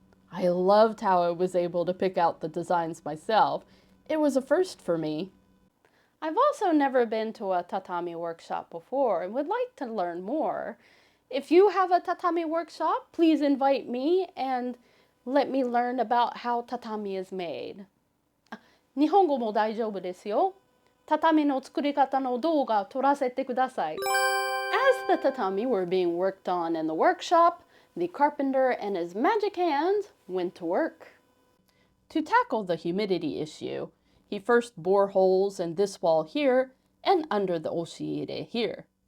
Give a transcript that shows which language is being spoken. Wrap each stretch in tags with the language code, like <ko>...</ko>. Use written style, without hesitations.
<en>I loved how I was able to pick out the designs myself. It was a first for me. I've also never been to a tatami workshop before and would like to learn more. If you have a tatami workshop, please invite me and let me learn about how tatami is made.</en> <ja>日本語も大丈夫ですよ。畳の作り方の動画撮らせてください.</ja> <en>As the tatami were being worked on in the workshop, the carpenter and his magic hands went to work. To tackle the humidity issue, he first bored holes in this wall here and under the oshiire here.</en>